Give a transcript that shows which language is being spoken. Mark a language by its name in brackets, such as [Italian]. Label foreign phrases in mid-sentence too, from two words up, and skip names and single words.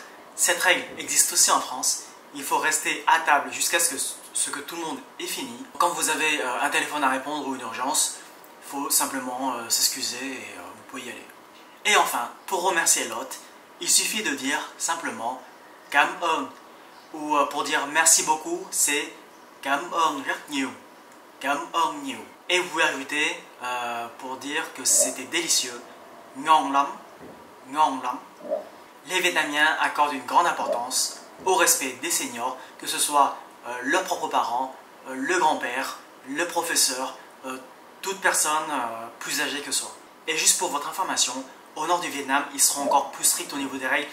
[French] Cette règle existe aussi en France. Il faut rester à table jusqu'à ce que tout le monde ait fini. Quand vous avez un téléphone à répondre ou une urgence, il faut simplement s'excuser et vous pouvez y aller. Et enfin, pour remercier l'hôte, il suffit de dire simplement [Vietnamese] Cảm ơn. [French] Ou pour dire merci beaucoup, c'est [Vietnamese] Cảm ơn rất nhiều. Cảm ơn nhiều. [French] Et vous pouvez ajouter pour dire que c'était délicieux, [Vietnamese] Ngon lắm. Ngon lắm. [French] Les Vietnamiens accordent une grande importance au respect des seniors, que ce soit leurs propres parents, le grand-père, le professeur, toute personne plus âgée que soi. Et juste pour votre information, au nord du Vietnam, ils seront encore plus stricts au niveau des règles.